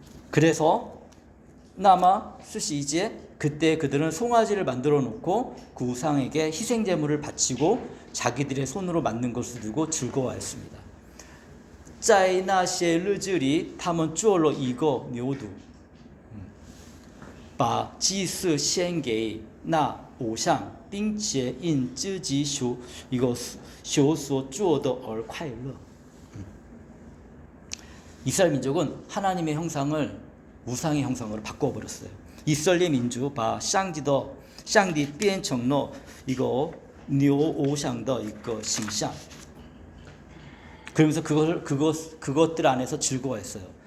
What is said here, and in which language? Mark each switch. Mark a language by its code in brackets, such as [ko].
[ko] 그래서 나마 수시이제 그때 그들은 송아지를 만들어 놓고 그 우상에게 희생 제물을 바치고 자기들의 손으로 만든 것을 두고 즐거워했습니다. [zh] 在那些日子里他们做了一个牛犊，把祭祀献给那偶像，并且因自己手所做的而快乐。 [ko] 이스라엘 민족은 하나님의 형상을 우상의 형상으로 바꿔버렸어요. 이스라엘 민족 [zh] 把上帝变成了一个牛偶像的一个形象。 [ko] 그러면서 그것들 안에서 즐거워했어요.